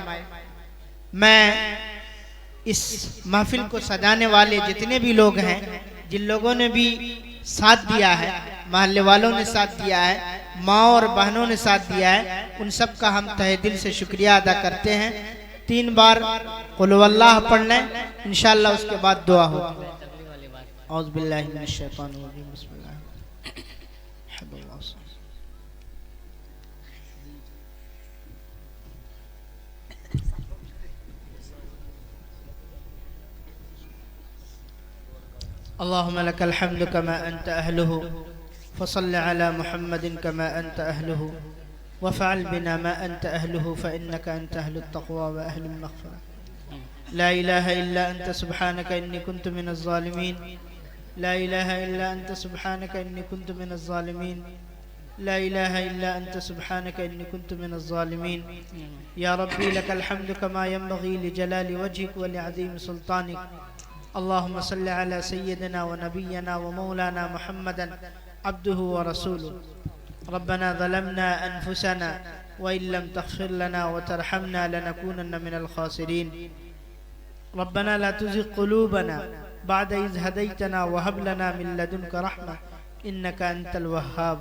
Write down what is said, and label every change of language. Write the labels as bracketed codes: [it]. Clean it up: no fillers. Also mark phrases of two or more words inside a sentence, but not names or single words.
[hi] मैं इस महफिल को सजाने वाले जितने भी लोग हैं, जिन लोगों ने भी साथ दिया है, महल्ले वालों ने साथ दिया है, माँ और बहनों ने साथ दिया है, उन सब का हम तहे दिल से शुक्रिया अदा करते हैं। 3 बार [ar] قل هو الله [hi] पढ़ लें, इंशाअल्लाह उसके बाद दुआ होगी। [ar] أعوذ بالله من الشيطان الرجيم، بسم الله. اللهم لك الحمد كما أنت أهله فصل على محمد كما أنت أهله وافعل بنا ما أنت أهله فإنك أنت أهل التقوى وأهل المغفرة. لا إله إلا أنت سبحانك إني كنت من الظالمين. لا إله إلا أنت سبحانك إني كنت من الظالمين. لا إله إلا أنت سبحانك إني كنت من الظالمين. يا ربي لك الحمد كما ينبغي لجلال وجهك ولعظيم سلطانك. اللهم صل على سيدنا ونبينا ومولانا محمد عبده ورسوله. ربنا ظلمنا أنفسنا وإن لم تغفر لنا وترحمنا لنكونن من الخاسرين. ربنا لا تزغ قلوبنا بعد إذ هديتنا وهب لنا من لدنك رحمة إنك أنت الوهاب.